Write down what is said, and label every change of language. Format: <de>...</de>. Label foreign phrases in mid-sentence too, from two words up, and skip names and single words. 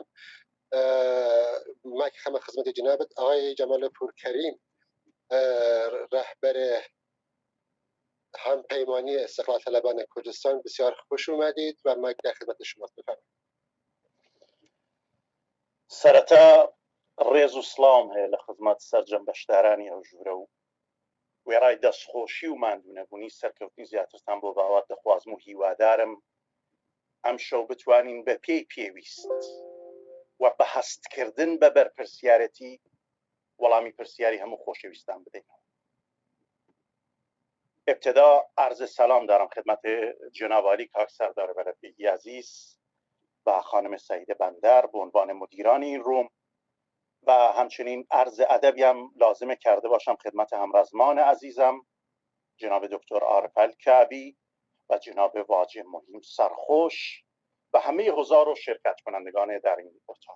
<fa>ما که خدمت خدمت جنابت آقای جمال پورکریم، رهبر هم پیمانی استقلال طلبان کردستان، بسیار خوش اومدید و ما در خدمت شما. بفرمایید.</fa> <ckb>سەرەتا ڕێز و سڵام هەیە لە خزمەت سەرجەمبەشدارانی ئەو ژوورە و وێڕای دەستخۆشی و ماندوونەبوونی سەرکەوتنی زیاترتان بۆ باوات دەخوازم و هیوادارم ئەم شەو بتوانین بە پێی پێویست و بە هەستکردن بە بەرپرسیارەتی وەڵامی پرسیاری هەموو خۆشەویستان بدەینەوە.</ckb> <fa>ابتدا عرض سلام دارم خدمت جناب عالی کاک سردار بلدبیگی عزیز و خانم سعیده بندر به عنوان مدیران این روم و همچنین عرض ادبی هم لازمه کرده باشم خدمت همرزمان عزیزم جناب دکتر عارف الکعبی و جناب واجه مهیم سرخوش و همه حضار و شرکت کنندگان در این اتاق.</fa>